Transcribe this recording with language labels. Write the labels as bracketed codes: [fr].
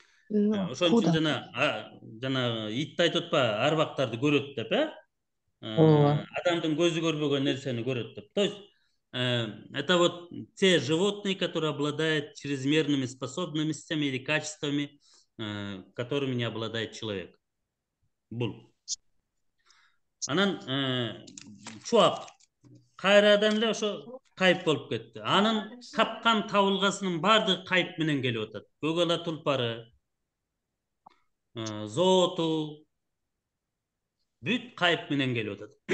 [ky] Ошон үчүн жана итти айтып атпайбы, арбактарды көрөт деп, адамдын көзү көрбөгөн нерсени көрөт деп. [ru] То есть это вот те животные, которые обладают чрезмерными способностями или качествами, которыми не обладает человек. [ky] Бул. Анан Чубак кайрадан эле ошо кайып болуп кетти. Анын тапкан табылгасынын баардыгы кайып менен келип атат. Көк ала тулпары, зооту бүт кайып менен келип атат.